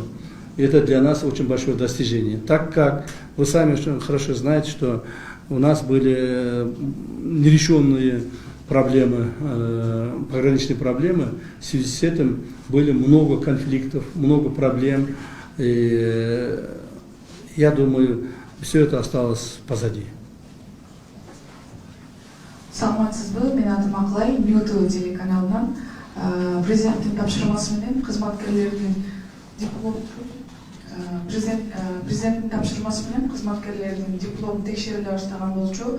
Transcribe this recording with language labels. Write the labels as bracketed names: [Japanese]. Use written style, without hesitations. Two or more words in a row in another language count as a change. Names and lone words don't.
[Russian] И это для нас очень большое достижение. Так как вы сами хорошо знаете, что у нас были нерешенные проблемы, пограничные проблемы, в связи с этим были много конфликтов, много проблем. И я думаю, все это осталось позади. [Kyrgyz] Саламатсызбы, мен атым Аклай, Ньюту телеканалынан президенттин тапшырмасы менен кызматкерлердин президенттин тапшырмасы менен кызматкерлердин диплому текшериле баштаган болчу.